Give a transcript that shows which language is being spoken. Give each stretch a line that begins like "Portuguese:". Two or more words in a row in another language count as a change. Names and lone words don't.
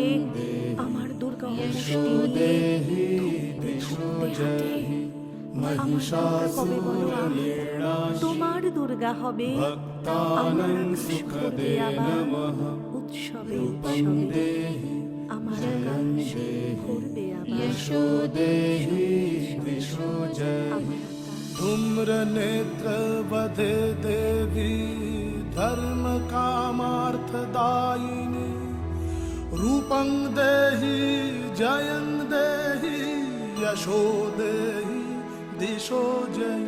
Bangla: আমার দুর্গা অপুষ্টি নিয়ে ধুঁকতে ধুঁকতে হাঁটে। আমার দুর্গা কবে বলো আমি তোমার দুর্গা হবে। আমার আকাশ ভরবে আবার উৎসবে উৎসবে। আমার আকাশ ভরবে আবার
Sanskrit: धूम्र नेत्र बधे देवी धर्म कामार्थदायिनी। रूपं देहि जयं देहि यशो देहि दिशो जयि।